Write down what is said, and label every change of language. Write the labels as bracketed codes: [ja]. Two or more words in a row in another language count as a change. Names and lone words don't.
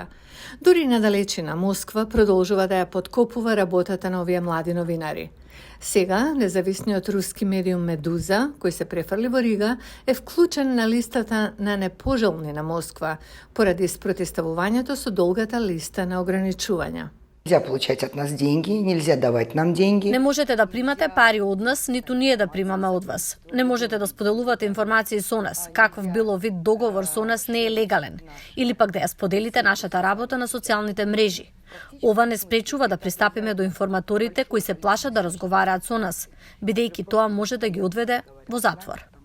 [mk] Дури надалечина Москва продолжува да ја подкопува работата на овие млади новинари. Сега, независниот руски медиум Медуза, кој се префрли во Рига, е вклучен на листата на непожелни на Москва, поради спротивставувањето со долгата листа на ограничувања. [ru] Нельзя получать от нас деньги, нельзя давать нам деньги. [mk] Не можете да примате пари од нас, ниту ние да примаме од вас. Не можете да споделувате информации со нас. Каков било вид договор со нас не е легален. Или пак да ја споделите нашата работа на социјалните мрежи. Ова не спречува да пристапиме до информаторите кои се плашат да разговараат со нас, бидејќи тоа може да ги одведе во затвор.